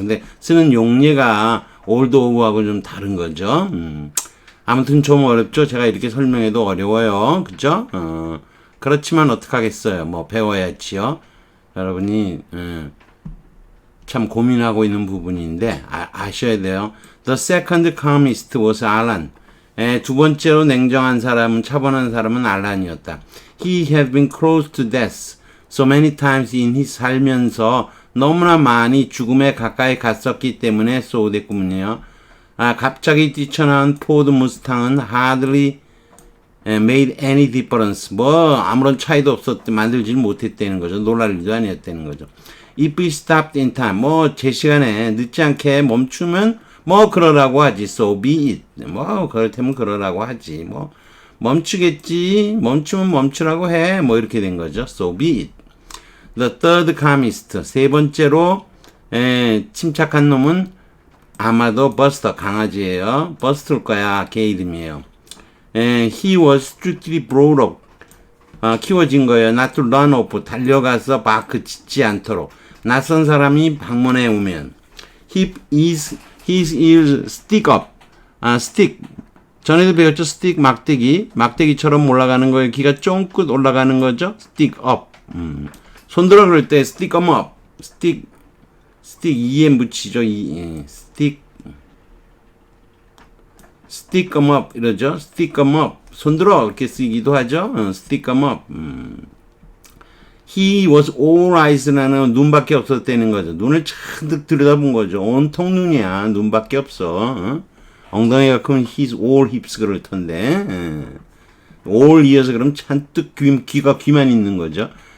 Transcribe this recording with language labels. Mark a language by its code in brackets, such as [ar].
[ko] 근데 쓰는 용례가 although하고 좀 다른 거죠. 아무튼 좀 어렵죠. 제가 이렇게 설명해도 어려워요. 그죠? 그렇지만 어떡하겠어요. 뭐 배워야지요. 여러분이 참 고민하고 있는 부분인데 아셔야 돼요. [en] The second calmest was Alan. [ko] 두 번째로 냉정한 사람은 차분한 사람은 알란이었다. [en] He had been close to death so many times in his [ko] 살면서 너무나 많이 죽음에 가까이 갔었기 때문에 [en] so [ko] 됐군요. 갑자기 뛰쳐나온 포드 무스탕은 [en] hardly made any difference. [ko] 뭐 아무런 차이도 만들지 못했다는 거죠. 놀랄 일도 아니었다는 거죠. [en] If we stopped in time. [ko] 뭐 제 시간에 늦지 않게 멈추면 뭐 그러라고 하지. [en] So be it. [ko] 뭐 그렇다면 그러라고 하지. 뭐 멈추겠지. 멈추면 멈추라고 해. 뭐 이렇게 된 거죠. [en] So be it. The third calmest. [ko] 세 번째로 침착한 놈은 아마도 버스터 강아지예요. 버스터일 거야. 걔 이름이에요. [en] He was strictly brought up. [ko] 키워진 거예요. [en] Not to run off. [ko] 달려가서 짖지 않도록. 낯선 사람이 방문해 오면. [en] His ears stick up. stick. [ko] 전에도 배웠죠? stick 막대기처럼 올라가는 거예요. 귀가 쫑긋 올라가는 거죠? stick up. 손 들어 그럴 때 [en] stick them up. [ko] stick e에 묻히죠. [en] stick them up [ko] 이러죠. [en] stick them up. [ko] 손 들어 이렇게 쓰기도 하죠. [en] stick them up. He was all eyes [ko] 라는 눈밖에 없었다는 거죠. 눈을 잔뜩 들여다본 거죠. 온통 눈이야. 눈밖에 없어. 엉덩이가 크면 [en] he's all hips [ko] 그럴 텐데. all 이어서 그럼 잔뜩 귀만 있는 거죠.